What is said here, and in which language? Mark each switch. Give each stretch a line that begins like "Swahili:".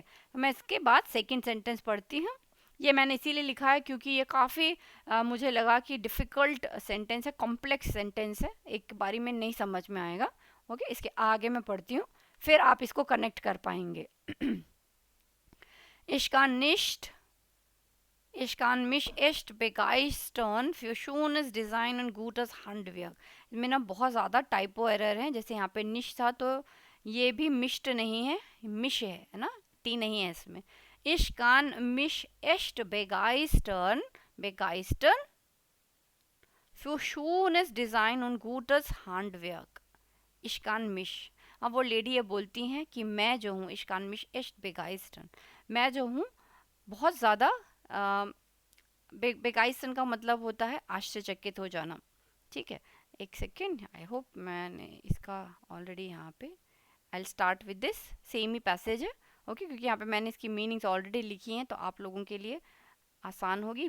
Hindi: तो मैं इसके बाद सेकंड सेंटेंस पढ़ती हूँ। ये मैंने इसीलिए लिखा है क्योंकि ये काफ़ी मुझे लगा कि डिफ़िकल्ट सेंटेंस है, कॉम्प्लेक्स सेंटेंस है, एक बारी में नहीं समझ में आएगा, ओके। इसके आगे मैं पढ़ती हूँ, फिर आप इसको कनेक्ट कर पाएंगे। इसका निष्ठ
German: Ich kann mich echt begeistern für schönes Design und gutes Handwerk।
Hindi: में ना बहुत ज़्यादा टाइपो एरर है, जैसे यहाँ पे निश था तो ये भी मिष्ट नहीं है, मिश है ना, टी नहीं है इसमें।
German: Ich kann mich echt begeistern, begeistern für schönes Design und gutes Handwerk। Ich kann mich,
Hindi: अब वो लेडी ये बोलती हैं कि मैं जो हूँ,
German: Ich kann mich echt begeistern,
Hindi: मैं जो हूँ बहुत ज़्यादा बेगाइसन का मतलब होता है आश्चर्यचकित हो जाना, ठीक है। एक सेकेंड, आई होप मैंने इसका ऑलरेडी यहाँ पे, I start with this, same he passage है, ओके, क्योंकि यहाँ पे मैंने इसकी मीनिंग्स ऑलरेडी लिखी हैं तो आप लोगों के लिए आसान होगी।